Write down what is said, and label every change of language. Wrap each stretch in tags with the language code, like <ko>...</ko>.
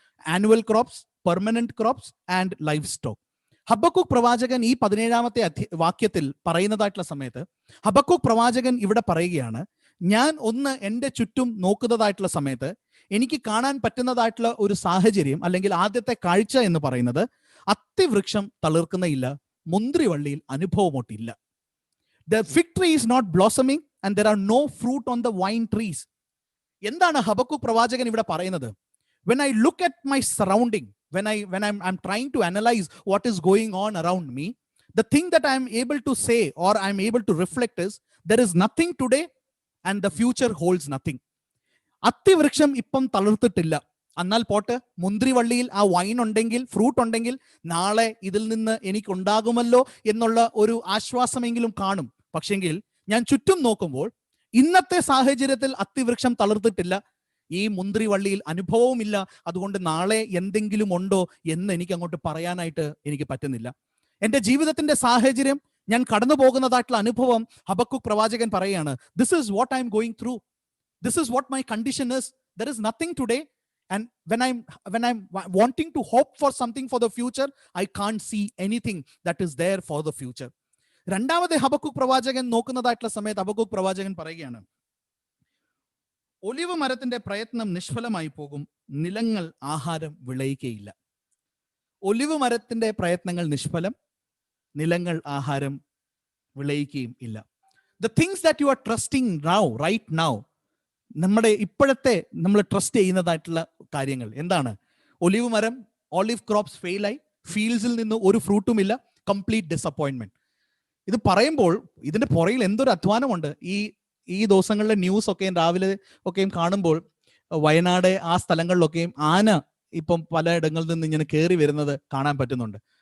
<en>Annual crops, permanent crops and livestock.</en> <ml>Habakkuk പ്രവാചകൻ ഈ 17-ാമത്തെ വാക്യത്തിൽ പറയുന്നതായിട്ടുള്ള സമയത്ത് ഹബക്കൂക്ക് പ്രവാചകൻ ഇവിടെ പറയുകയാണ്, ഞാൻ ഒന്ന് എൻ്റെ ചുറ്റും നോക്കുന്നതായിട്ടുള്ള സമയത്ത് എനിക്ക് കാണാൻ പറ്റുന്നതായിട്ടുള്ള ഒരു സാഹചര്യം അല്ലെങ്കിൽ ആദ്യത്തെ കാഴ്ച എന്ന് പറയുന്നത് അത്തിവൃക്ഷം തളിർക്കുന്നയില്ല, മുന്തിരിവള്ളിയിൽ അനുഭവമൊട്ടില്ല.</ml> <en>The fig tree is not blossoming and there are no fruit on the vine trees.</en> <ml>എന്താണ് ഹബക്കൂക്ക് പ്രവാചകൻ ഇവിടെ പറയുന്നത്?</ml> <en>When I look at my surrounding, when I'm trying to analyze what is going on around me, the thing that I'm able to say or I'm able to reflect is there is nothing today and the future holds nothing.</en> <ml>അത്തിവൃക്ഷം ഇപ്പം തളിർത്തിട്ടില്ല, എന്നാൽ pot മുന്തിരിവള്ളിയിൽ ആ wine ഉണ്ടെങ്കിൽ, fruit ഉണ്ടെങ്കിൽ നാളെ ഇതിൽ നിന്ന് എനിക്കുണ്ടാകുമല്ലോ എന്നുള്ള ഒരു ആശ്വാസമെങ്കിലും കാണും. പക്ഷെങ്കിൽ ഞാൻ ചുറ്റും നോക്കുമ്പോൾ ഇന്നത്തെ സാഹചര്യത്തിൽ അത്തിവൃക്ഷം തളിർത്തിട്ടില്ല, ഈ മുന്തിരിവള്ളിയിൽ അനുഭവവുമില്ല, അതുകൊണ്ട് നാളെ എന്തെങ്കിലും ഉണ്ടോ എന്ന് എനിക്ക് അങ്ങോട്ട് പറയാനായിട്ട് എനിക്ക് പറ്റുന്നില്ല. എൻ്റെ ജീവിതത്തിന്റെ സാഹചര്യം, ഞാൻ കടന്നു പോകുന്നതായിട്ടുള്ള അനുഭവം, ഹബക്കൂക്ക് പ്രവാചകൻ പറയുകയാണ്,</ml> <en>This is what I am going through, this is what my condition is, there is nothing today and when I'm wanting to hope for something for the future, I can't see anything that is there for the future.</en> <ml>രണ്ടാമത്തെ Habakkuk പ്രവാചകൻ നോക്കുന്നതായിട്ടുള്ള സമയത്ത് Habakkuk പ്രവാചകൻ പറയുകയാണ്, olive മരത്തിന്റെ പ്രയത്നം നിഷ്ഫലമായി പോകും, നിലങ്ങൾ ആഹാരം വിളയിക്കയില്ല. Olive മരത്തിന്റെ പ്രയത്നങ്ങൾ നിഷ്ഫലം, നിലങ്ങൾ ആഹാരം വിളയിക്കുകയും ഇല്ല.</ml> <en>The things that you are trusting now, right now,</en> <ml>നമ്മുടെ ഇപ്പോഴത്തെ നമ്മൾ ട്രസ്റ്റ് ചെയ്യുന്നതായിട്ടുള്ള കാര്യങ്ങൾ എന്താണ്? ഒലിവ് മരം, ഓലിവ് ക്രോപ്സ് ഫെയിലായി, ഫീൽഡ്സിൽ നിന്ന് ഒരു ഫ്രൂട്ടും ഇല്ല, കംപ്ലീറ്റ് ഡിസപ്പോയിന്റ്മെന്റ്. ഇത് പറയുമ്പോൾ ഇതിന്റെ പുറയിൽ എന്തൊരു അധ്വാനമുണ്ട്. ഈ ദിവസങ്ങളിലെ ന്യൂസ് ഒക്കെയും രാവിലെ ഒക്കെയും കാണുമ്പോൾ വയനാട് ആ സ്ഥലങ്ങളിലൊക്കെയും ആന ഇപ്പം പലയിടങ്ങളിൽ നിന്ന് ഇങ്ങനെ കയറി വരുന്നത് കാണാൻ പറ്റുന്നുണ്ട്.</ml>